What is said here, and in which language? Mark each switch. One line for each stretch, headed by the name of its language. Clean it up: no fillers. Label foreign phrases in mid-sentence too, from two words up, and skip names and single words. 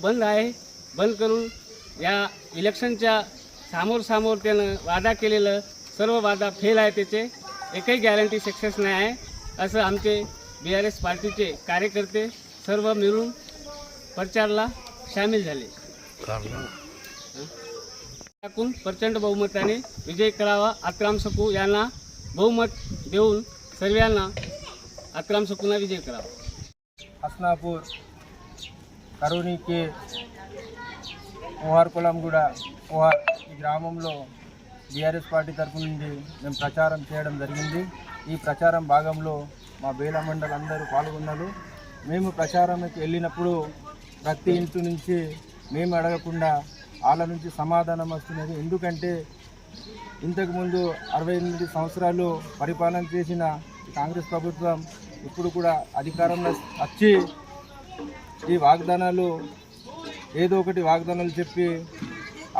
Marathi: बंद आहे बंद करून या इलेक्शनच्या समोर त्यानं वादा केलेलं सर्व वादा फेल आहे त्याचे एकही गॅरंटी सक्सेस नाही आहे असं आमचे बीआरएस पार्टीचे कार्यकर्ते सर्व मिळून प्रचारला सामील झाले टाकून प्रचंड बहुमताने विजय करावा आतराम सक्कू यांना बहुमत देऊन सर्वांना आतराम सक्कूंना विजय करावा
Telugu: हसनापुर కరోని కే ఓహార్కొలంగూడ ఈ గ్రామంలో బీఆర్ఎస్ పార్టీ తరఫు నుండి మేము ప్రచారం చేయడం జరిగింది ఈ ప్రచారం భాగంలో మా బేలా మండల్ అందరూ పాల్గొన్నారు మేము ప్రచారంకి వెళ్ళినప్పుడు ప్రతి ఇంటి నుంచి మేము అడగకుండా వాళ్ళ నుంచి సమాధానం వస్తున్నది ఎందుకంటే ఇంతకుముందు 68 సంవత్సరాలు పరిపాలన చేసిన కాంగ్రెస్ ప్రభుత్వం ఇప్పుడు కూడా అధికారంలో వచ్చి ఈ వాగ్దానాలు ఏదో ఒకటి వాగ్దానాలు చెప్పి